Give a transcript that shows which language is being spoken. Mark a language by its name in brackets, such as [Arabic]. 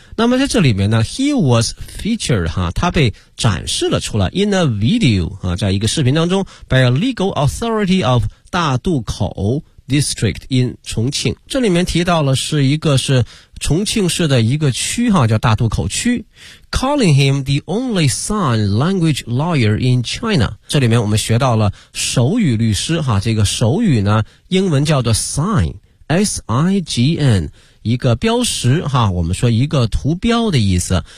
[Chinese] 那么在这里面呢 , [English] he was featured, [Chinese] 哈，他被展示了出来 , [English] in a video, [Chinese] 啊，在一个视频当中 , [English] by a legal authority of 大渡口District in [Chinese] 重庆。这里面提到了是一个是重庆市的一个区哈，叫大渡口区。 [English] Calling him the only sign language lawyer in China. [Chinese] 这里面我们学到了手语律师哈，这个手语呢英文叫做 sign,S-I-G-N, 一个标识哈，我们说一个图标的意思。